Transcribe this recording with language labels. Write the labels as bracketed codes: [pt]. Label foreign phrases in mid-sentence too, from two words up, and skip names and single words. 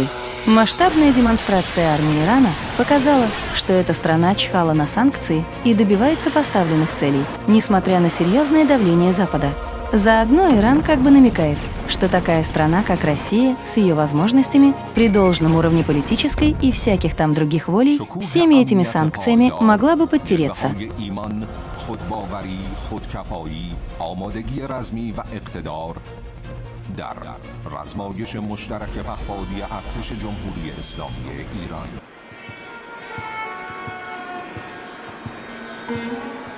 [ru] Масштабная демонстрация армии Ирана показала, что эта страна чхала на санкции и добивается поставленных целей, несмотря на серьезное давление Запада. Заодно Иран как бы намекает, что такая страна, как Россия, с ее возможностями, при должном уровне политической и всяких там других волей, всеми этими санкциями могла бы подтереться. [fa] در رزمایش مشترک پهپادی ارتش جمهوری اسلامی ایران